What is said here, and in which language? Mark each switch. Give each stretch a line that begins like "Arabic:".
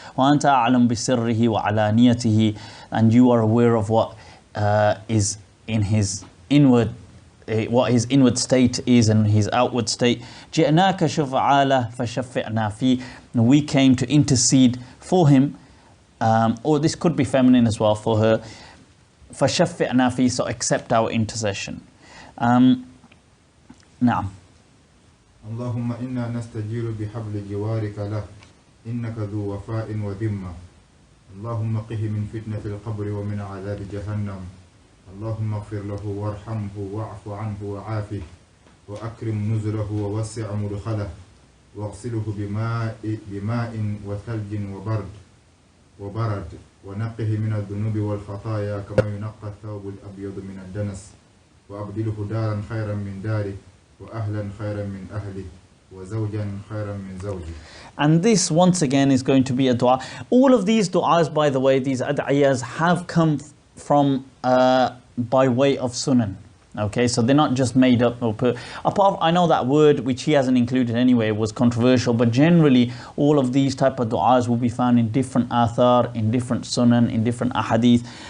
Arabic: Wa anta a'lam bi sirrihi wa alaniyatihi,
English: and you are aware of what is in his inward, what his inward state is and his outward state.
Arabic: جِئْنَاكَ شُفَعَالَ فَشَفِّعْنَا فِي,
English: we came to intercede for him, or this could be feminine as well, for her.
Arabic: فَشَفِّعْنَا فِي,
English: so accept our intercession.
Arabic: نعم. اللهم إنا نستجير بحبل جوارك له إنك ذو وفاء وذمة. اللهم قه من فتنة القبر ومن عذاب جهنم. اللهم اغفر له وارحمه واعف عنه وعافه وأكرم نزله ووسع مدخله واغسله بماء وثلج وبرد ونقه من الذنوب والخطايا كما ينقى الثوب الأبيض من الدنس وأبدله دارا خيرا من داره وأهلا خيرا من أهله وزوجا خيرا من زوجه.
English: And this once again is going to be a dua. All of these du'as, by the way, these ad'iyas have come from by way of sunan. Okay, so they're not just made up or put. Apart, I know that word which he hasn't included anyway was controversial, but generally all of these type of du'as will be found in different athar, in different sunan, in different ahadith.